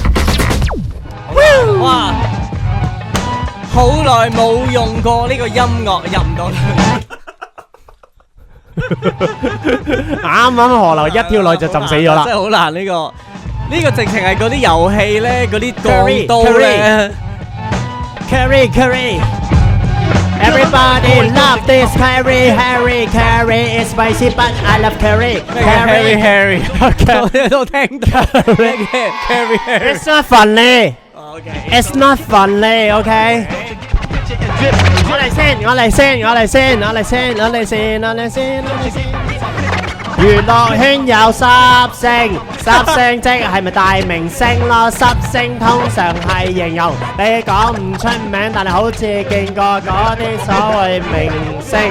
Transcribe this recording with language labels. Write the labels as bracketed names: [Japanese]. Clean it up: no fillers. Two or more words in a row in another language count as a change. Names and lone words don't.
[Cantonese] 哇！好耐冇用過呢個音樂，入唔到去。啱啱河流一跳落就浸死咗啦。真係好難呢個。呢個直情係嗰啲遊戲咧，嗰啲鋼刀咧。 [English] Curry, everybody love this curry. It's spicy, but I love curry. Harry. [Cantonese] Okay, 都聽到。Curry. [English] It's not funny. It's not funny. Okay. [Cantonese] 我嚟先。娛樂圈有濕星即係咪大明星咯？濕星通常係形容你講唔出名，但係好似見過嗰啲所謂明星。